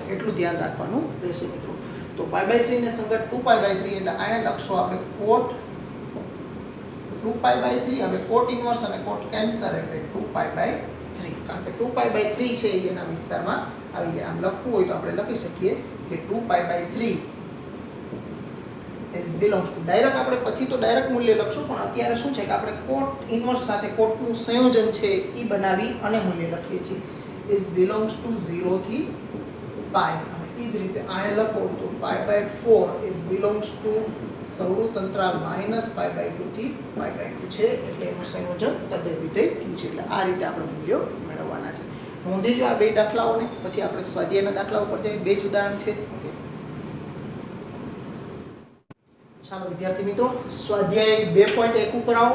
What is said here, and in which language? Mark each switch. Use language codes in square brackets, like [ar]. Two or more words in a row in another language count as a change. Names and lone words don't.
[gu] એટલું ધ્યાન રાખવાનું રહેશે મિત્રો. તો π/3 ને સંગત 2π/3 એટલે અહીંયા લખશો આપણે cot 2π/3. હવે [en] cot inverse [gu] અને cot કેન્સલ એટલે 2π/3. કારણ કે 2π/3 છે એના વિસ્તારમાં આવી જાય. આમ લખવું હોય તો આપણે લખી શકીએ કે 2π/3 [en] is belongs to [gu] ડાયરેક્ટ આપણે પછી તો ડાયરેક્ટ મૂલ્ય લખશું, પણ અત્યારે શું છે કે આપણે [en] cot inverse [gu] સાથે cot નું સંયોજન છે એ બનાવી અને મૂલ્ય લખીએ છીએ. [en] is belongs to [gu] 0 થી π. અને એ જ રીતે આ લખો તો π/4 [en] is belongs to [gu] સૌરું તંત્રાલ -π/2 થી π/2 છે એટલે એનું સંયોજન તદ્દન વિધેય થયું છે. એટલે આ રીતે આપણે મૂલ્યો મેળવવાના છે. નોંધી લો આ બે દાખલાઓને. પછી આપણે સ્વાધ્યાયના દાખલા ઉપર જઈએ. બે જ ઉદાહરણ છે. ઓકે, ચાલો વિદ્યાર્થી મિત્રો, સ્વાધ્યાય 2.1 ઉપર આવો.